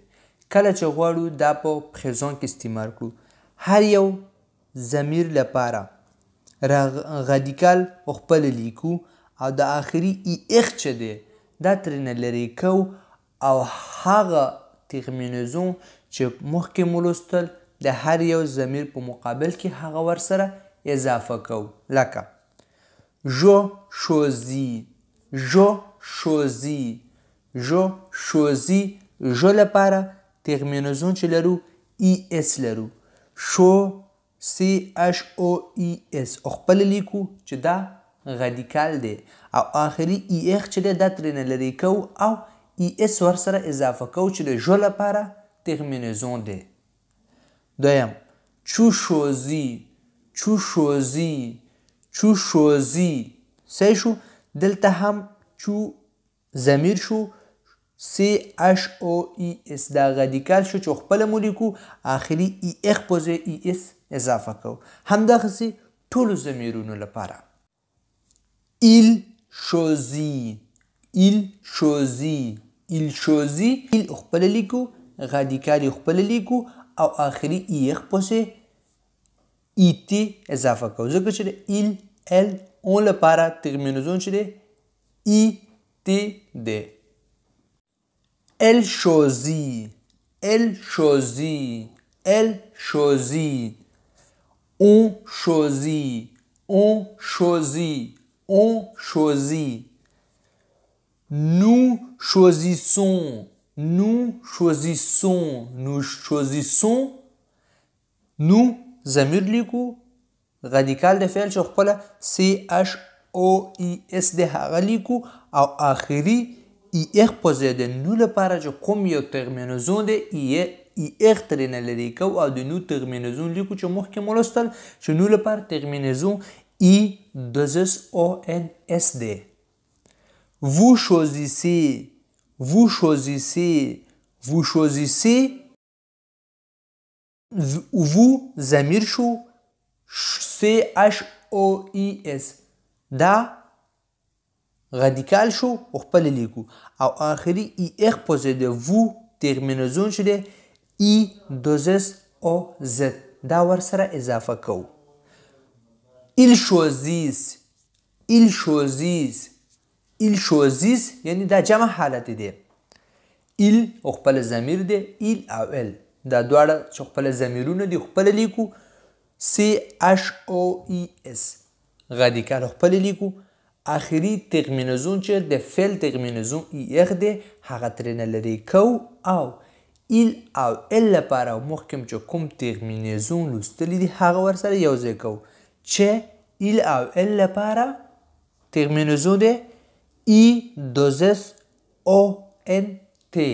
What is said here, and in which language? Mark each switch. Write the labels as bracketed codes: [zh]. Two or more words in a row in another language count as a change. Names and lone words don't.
[ps] کله چې غواړو دا په présent کې استعمال کړو هر یو ضمیر لپاره رادیکال خپل لیکو او د آخري er چې دی دا ترېنه لرې کوو او هغه terminaison چې مخکې مو لوستل د هر یو ضمیر په مقابل کې هغه ورسره اضافه کوو. [fr] لکه je choisis، je choisis، je choisis. [ps] je لپاره terminaison چې لرو es لرو. CHOES خپل لیکو چې دا رادیکال دی او آخري er چې دی دا ترېنه لرې کوو او es ورسره اضافه کوو چې د جو لپاره terminaison دی. [fr] دویم tu choisis، tu choisis، tu choisis [ps] صحیح شو. دلته هم چو ضمیر شو CHOES دا رادیکال شو چې خپله مو لیکو آخري EX په ځای ES اضافه کوو. همدغسې ټولو ضمیرونو لپاره [fr] il choisit [ps] il خپله لیکو رادیکال یې خپله لیکو او آخري EX په ځای ET اضافه کوو ځکه چې د [fr] il el on [ps] لپاره ترمینزون چې دی ET دی. [fr] Elle choisit. On choisit. Nous choisissons. [ps] Nous ضمیر لیکو رادیکال د فعل چې خپله CHOES د هغه لیکو او آخري EX په ځای د نو لپاره چې کوم یو ترمینزون دی EX ترېنه لرې کوو او د نو ترمینزون لیکو چې مخکې مو لوستل چې نو لپاره ترمینزون EONS دی. [fr] Vous choisissez. [ps] vous ضمیر شو CHOES دا رادیکال شو خپل لیکو او آخري EX په ځای د وو ترمینزون چې دی E2SOZ دا ورسره اضافه کوو. [fr] ils choisissent [ps] یعنی دا جمع حالت دی. il خپل ضمیر دی il او ال دا دواړه چې خپل ضمیرونه دي خپل لیکو CHOES رادیکال خپل لیکو آخري ترمینزون چې د فعل ترمینزون EX دی هغه ترېنه لرې کوو او il او ال لپاره مخکې چې کوم ترمینزون لوستلی دي هغه ورسره یو ځای کوو چې il او ال لپاره ترمینزون دی E2SONT.